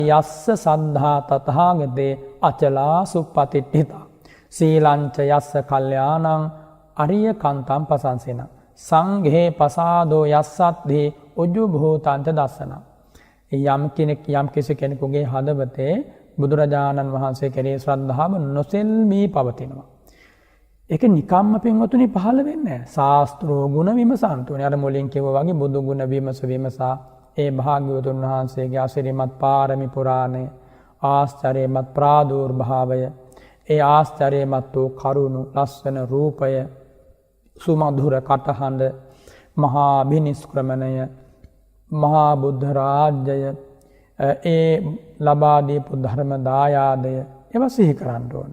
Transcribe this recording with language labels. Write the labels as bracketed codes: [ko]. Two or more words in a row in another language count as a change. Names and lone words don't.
[pi] යස්ස සද්ධා තථාගතේ අචලා සුප්පතිට්ඨිතා සීලංච යස්ස කල්යාණං අරිය කන්තං පසංසින සංඝේ පසාදෝ යස්සත්දී උජු භූතංච දස්සන. [si] යම් කෙනෙකුගේ හදවතේ බුදුරජාණන් වහන්සේ කෙරෙහි ශ්‍රද්ධාව නොසෙල්මී පවතිනවා. ඒක නිකම්ම පින්වතුනි පහළ වෙන්නේ නැහැ. ශාස්ත්‍රෝ ගුණ විමසන්තුනේ. අර මුලින් කිව්වා වගේ බුදු ගුණ විමසා ඒ භාග්‍යවතුන් වහන්සේගේ අසිරිමත් පාරමි පුරාණය, ආශ්චර්යමත් ප්‍රාදුර්භාවය, ඒ ආශ්චර්යමත් වූ කරුණු ලස්සන රූපය, සුමధుර කටහඬ, මහා අභිනිෂ්ක්‍රමණය, මහා බුද්ධ රාජ්‍යය, ඒ ලබා දීපු ධර්ම දායාදය ඒවා සිහි කරන්න ඕන.